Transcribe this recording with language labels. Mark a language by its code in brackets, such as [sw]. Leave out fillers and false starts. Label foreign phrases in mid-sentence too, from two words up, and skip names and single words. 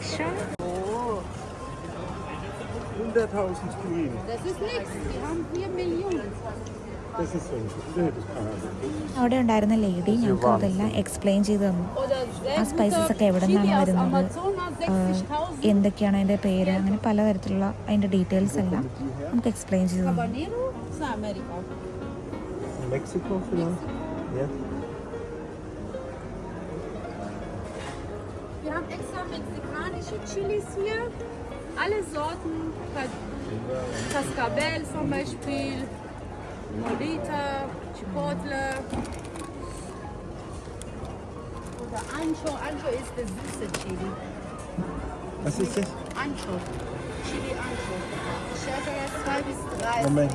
[de] 100.000 Queen. Das ist nichts. Wir haben 4 Millionen. Das ist so. Nee, das kann er nicht. [ml] അവിടെ ഉണ്ടായിരുന്ന ലേഡി ഞങ്ങൾക്ക് അതെല്ലാം എക്സ്പ്ലെയിൻ ചെയ്ത് തന്നു. ആ സ്പൈസസ് ഒക്കെ എവിടെ നിന്നാണ് വരുന്നത്, എന്തൊക്കെയാണ് അതിൻ്റെ പേര്, അങ്ങനെ പലതരത്തിലുള്ള അതിൻ്റെ ഡീറ്റെയിൽസ് എല്ലാം നമുക്ക് എക്സ്പ്ലെയിൻ ചെയ്ത് തന്നു. [de] Habanero ist Amerika. Mexiko vielleicht? Ja. Wir haben extra mexikanische Chilis hier. Alle Sorten. Cascabel zum Beispiel. Molita, Chipotle. Oder Ancho. Ancho ist der süße Chili. Was ist das? Ancho. Chili Ancho. Schärfe 2 bis 3. Moment.